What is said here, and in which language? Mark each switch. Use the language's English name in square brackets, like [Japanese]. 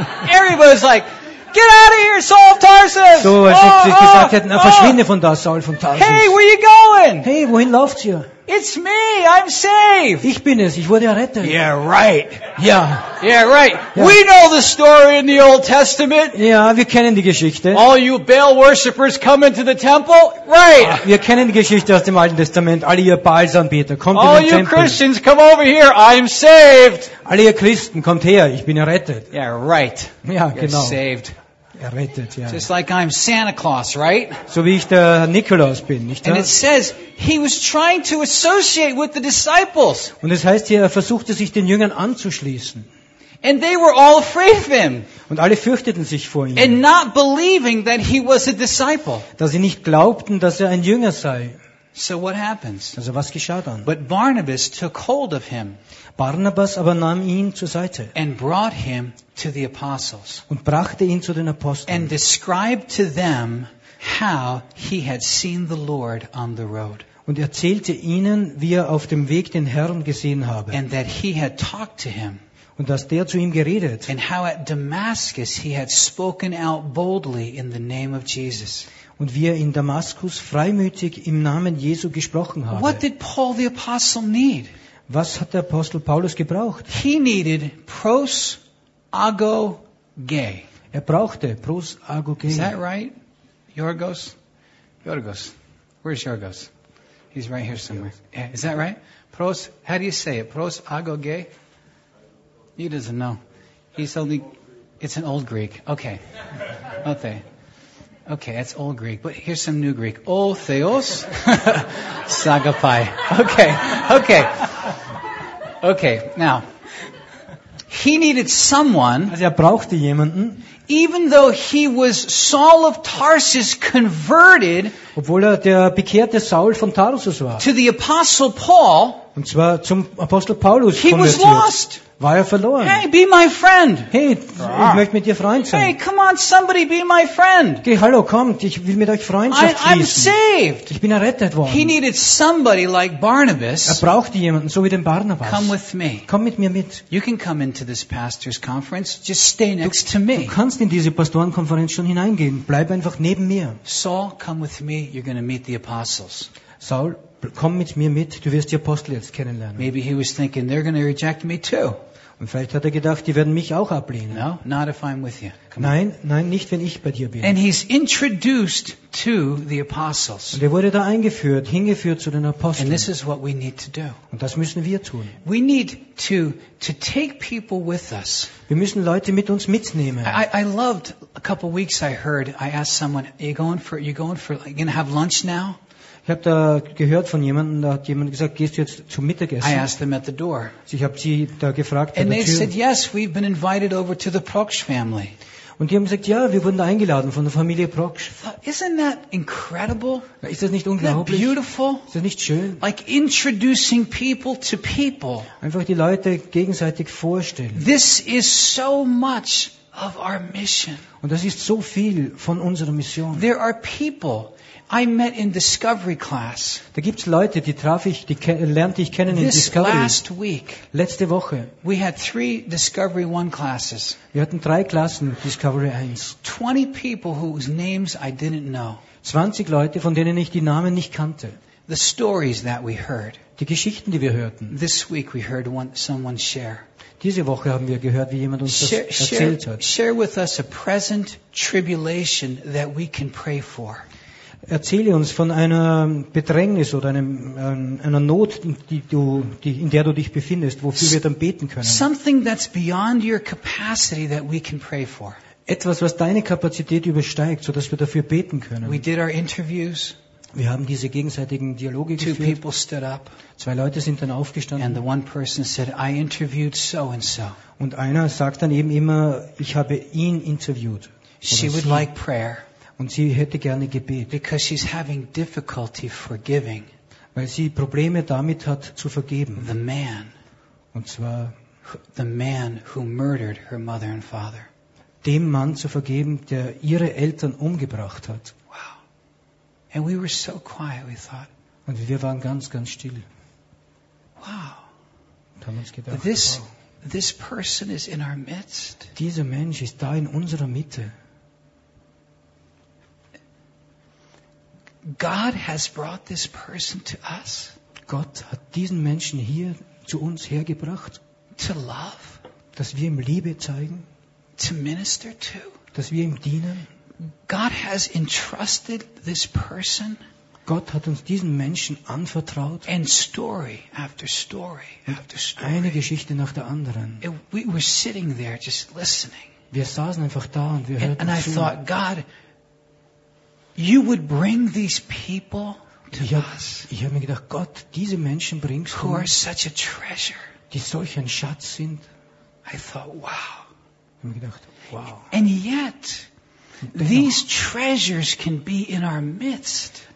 [English] Everybody's like, get out of here, Saul of Tarsus! [German] So, als ob sie gesagt hätten, verschwinde von da, Saul von Tarsus. [English] Hey, where are you going? [German] Hey, wohin lauft ihr? [English] It's me, I'm saved. [German] Ich bin es, ich wurde errettet. [English] Yeah, right. Yeah. Yeah, right. Yeah. We know the story in the Old Testament. [German] Ja, wir kennen die Geschichte. [English] All you Baal worshippers come into the temple. Right. [German] Ah, wir kennen die Geschichte aus dem Alten Testament. Alle ihr Baalsanbeter, kommt [English] All [German] in den [English] you [German] Tempel. [English] Christians come over here. I'm saved. [German] Alle ihr Christen, kommt her, ich bin errettet. [English] Yeah, right. [German] Ja, [English] You're [German] genau. [English] Saved. [German] Errettet, ja. [English] Just like I'm Santa Claus, right? [German] So wie ich der Nikolaus bin, nicht wahr? [English] And it says he was trying to associate with the disciples. [German] Und es heißt hier, er versuchte sich den Jüngern anzuschließen. [English] And they were all afraid of him. [German] Und alle fürchteten sich vor ihm. [English] And not believing that he was a disciple. [German] Dass sie nicht glaubten, dass er ein Jünger sei. [English] So what happens? [German] Also was geschah dann? [English] But Barnabas took hold of him. [German] Barnabas aber nahm ihn zur Seite. [English] And brought him to the apostles. [German] Und brachte ihn zu den Aposteln. [English] And described to them how he had seen the Lord on the road. [German] Und erzählte ihnen, wie er auf dem Weg den Herrn gesehen habe. [English] And that he had talked to him. [German] Und dass der zu ihm geredet. [English] And how at Damascus he had spoken out boldly in the name of Jesus. [German] Und wie er in Damaskus freimütig im Namen Jesu gesprochen habe. [English] What did Paul the Apostle need? [German] Was hat der Apostel Paulus gebraucht? [English] He needed pros ago gay. [German] Er brauchte pros ago gay. [English] Is that right? Yorgos? Yorgos. Where's Yorgos? He's right here somewhere. Yes. Is that right? Pros, how do you say it? Pros agoge? He doesn't know. He's only, it's an old Greek. Okay. Okay. Okay, it's old Greek. But here's some new Greek. [Greek] O Theos Sagapai. [English] Okay. Okay. Okay. Now, he needed someone. [German] Also brauchte jemanden. [English] Even though he was Saul of Tarsus converted. [German] Obwohl der bekehrte Saul von Tarsus war. [English] To the Apostle Paul. [German] Und zwar zum Apostel Paulus. [English] He was lost. [German] War verloren. [English] Hey, be my friend. [German] Hey, ich möchte mit dir Freund sein. [English] Hey, come on, somebody be my friend. [German] Geh, hallo, kommt, ich will mit euch Freundschaft schließen. [English] I'm saved. [German] Ich bin errettet worden. [English] He needed somebody like Barnabas. [German] Er brauchte jemanden, so wie den Barnabas. [English] Come with me. [German] Komm mit mir mit. [English] You can come into this pastor's conference. Just stay next to me. [German] Du kannst in diese Pastorenkonferenz schon hineingehen. Bleib einfach neben mir. [English] Saul, come with me. You're going to meet the apostles. [German] Saul, komm mit mir mit, du wirst die Apostel jetzt kennenlernen. [English] Maybe he was thinking they're going to reject me too. [German] Und vielleicht hat er gedacht, die werden mich auch ablehnen. [English] No, not if I'm with you. [German] Nein, nein, nicht wenn ich bei dir bin. [English] And he's introduced to the apostles. [German] Und er wurde da eingeführt, hingeführt zu den Aposteln. [English] And this is what we need to do. [German] Und das müssen wir tun. [English] We need to take people with us. [German] Wir müssen Leute mit uns mitnehmen. [English] I loved a couple of weeks. I heard. I asked someone, "Are you going for? Are you going to have lunch now?" [German] Ich habe da gehört von jemandem, da hat jemand gesagt, gehst du jetzt zum Mittagessen? [English] I asked them at the door. [German] Ich habe sie da gefragt. [English] And they said, yes, we've been invited over to the Proksch family. [German] Und die haben gesagt, ja, wir wurden da eingeladen von der Familie Proksch. [English] Isn't that incredible? [German] Ist das nicht unglaublich? [English] Beautiful? [German] Ist das nicht schön? [English] Like introducing people to people. [German] Einfach die Leute gegenseitig vorstellen. [English] This is so much of our mission. [German] Und das ist so viel von unserer Mission. [English] There are people I met in discovery class. [German] Da gibt's Leute, die traf ich, die lernte ich kennen in Discovery. [English] This last week. [German] Letzte Woche. [English] We had 3 Discovery 1 classes. [German] Wir hatten 3 Klassen Discovery 1. [English] 20 people whose names I didn't know. [German] 20 Leute, von denen ich die Namen nicht kannte. [English] The stories that we heard. [German] Die Geschichten, die wir hörten. [English] This week we heard someone share. [German] Diese Woche haben wir gehört, wie jemand uns das erzählt hat. [English] Share with us a present tribulation that we can pray for. [German] Erzähle uns von einer Bedrängnis oder einer Not, in der du dich befindest, wofür wir dann beten können. [English] Something that's beyond your capacity that we can pray for. [German] Etwas, was deine Kapazität übersteigt, sodass wir dafür beten können. [English] We did our interviews. [German] Wir haben diese gegenseitigen Dialoge geführt. [English] 2 people stood up. [German] 2 Leute sind dann aufgestanden. [English] And the one person said, I interviewed so and so. [German] Und einer sagt dann eben immer, ich habe ihn interviewt. [English] She would like prayer. [German] Und sie hätte gerne Gebet. [English] Because she's having difficulty forgiving. [German] Weil sie Probleme damit hat zu vergeben. [English] The man. [German] Und zwar [English] the man who murdered her mother and father. [German] Dem Mann zu vergeben, der ihre Eltern umgebracht hat. [English] Wow. And we were so quiet, we thought. [German] Und wir waren ganz, ganz still. [English] Wow. [German] Und haben uns gedacht, [English] this person is in our midst. [German] Dieser Mensch ist da in unserer Mitte. [English] God has brought this person to us. [German] Gott hat diesen Menschen hier zu uns hergebracht. [English] To love. [German] Dass wir ihm Liebe zeigen. [English] To minister to. [German] Dass wir ihm dienen. [English] God has entrusted this person. [German] Gott hat uns diesen Menschen anvertraut. [English] And story after story after story. [German] Eine Geschichte nach der anderen. [English] We were sitting there just listening. [German] Wir saßen einfach da und wir hörten zu. [English] And I thought, God, you would bring these people to us. [German] Ich habe mir gedacht, Gott, diese Menschen bringst du. [English] Who are such a treasure? [German] Die solch ein Schatz sind. [English] I thought, wow. [German] Ich habe mir gedacht, wow. [English] And yet, these treasures can be in our midst.